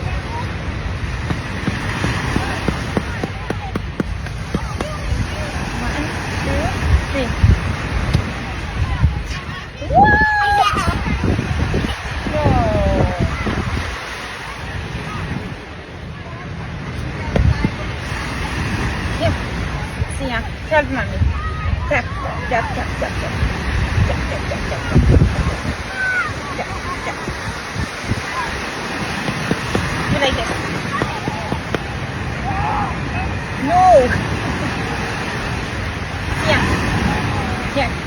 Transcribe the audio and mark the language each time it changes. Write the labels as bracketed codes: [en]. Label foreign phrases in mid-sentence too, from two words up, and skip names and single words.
[en] One, two, three. Whoa! Here. Sia, tap mommy. Tap, tap, tap, tap, tap. Tap, tap, tap, tap, tap. Tap, tap. You like this? No! Yeah. Here.